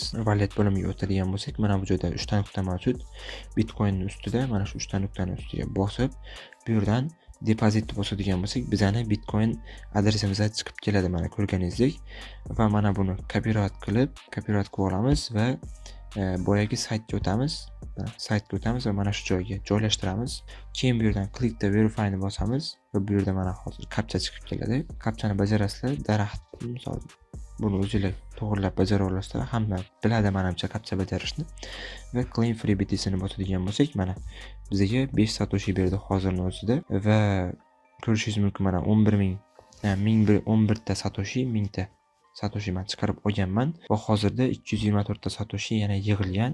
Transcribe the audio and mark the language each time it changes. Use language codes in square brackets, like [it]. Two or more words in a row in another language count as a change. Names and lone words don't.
[uz] Wallet bo'limiga o'tadigan bo'lsak, mana bu joyda 3 ta nuqta mavjud. Bitcoin ustida mana shu 3 ta nuqtani ustiga bosib, bu yerdan depozit bosadigan bo'lsak, bizani Bitcoin adresimizga chiqib keladi, mana ko'rganingizdek. Va mana buni copyright qilib olamiz va boyagi saytga o'tamiz. Saytga o'tamiz va mana shu joyga joylashtiramiz. Keyin bu yerdan [en] click to verify [uz] ni bosamiz va bu yerda mana hozir kapcha chiqib keladi. Kapchani bajarasizlar, daraxt misol buni o'zingizlar to'g'rilab bajara olasizlar. Hamma biladi menimcha kapcha bajarishni. Va [en] claim free BTC [uz] ni bosadigan bo'lsak, mana bizga 5 satoshi berdi hozirning o'zida va ko'rishingiz mumkin, mana 11 ta satoshi, 1000 ta satoshi men chiqarib olganman va hozirda 224 ta satoshi yana yig'ilgan.